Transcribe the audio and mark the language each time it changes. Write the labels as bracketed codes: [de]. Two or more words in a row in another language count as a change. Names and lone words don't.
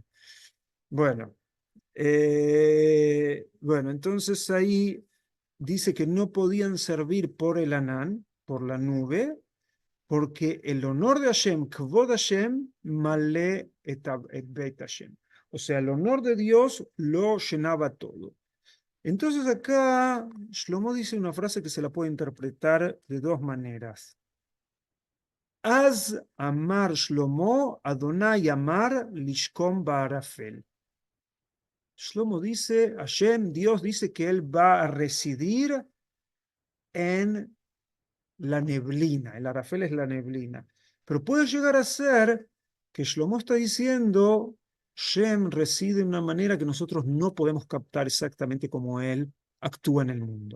[es] Bueno, bueno, entonces ahí dice que no podían servir por el Anán, por la nube, porque el honor de Hashem, [he] כבוד השם, מלא את בית השם. [es] O sea, el honor de Dios lo llenaba todo. Entonces acá Shlomo dice una frase que se la puede interpretar de dos maneras. [he] אז אמר שלמה, אדוני אמר לשכון בערפל. [es] Shlomo dice, Hashem, Dios dice que él va a residir en la neblina. El arafel es la neblina. Pero puede llegar a ser que Shlomo está diciendo, Shem reside de una manera que nosotros no podemos captar exactamente como él actúa en el mundo.